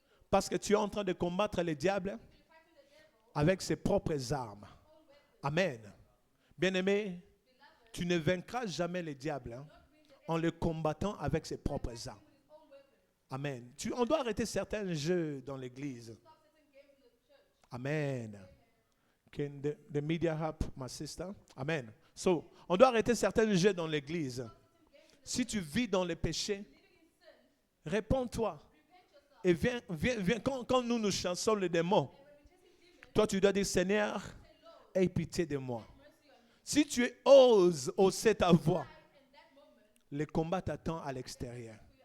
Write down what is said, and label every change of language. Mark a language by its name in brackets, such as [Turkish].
[French] Parce que tu es en train de combattre le diable avec ses propres armes. Amen. Bien-aimé, tu ne vaincras jamais le diable en le combattant avec ses propres armes. Amen. On doit arrêter certains jeux dans l'église. Amen. [English] Can the media help my sister? [French] Amen. So, on doit arrêter certains jeux dans l'église. Si tu vis dans le péché, réponds-toi. Et viens quand nous chansons le démon, toi tu dois dire, Seigneur, aie pitié de moi. Si tu oses hausser ta voix, le combat t'attend à l'extérieur.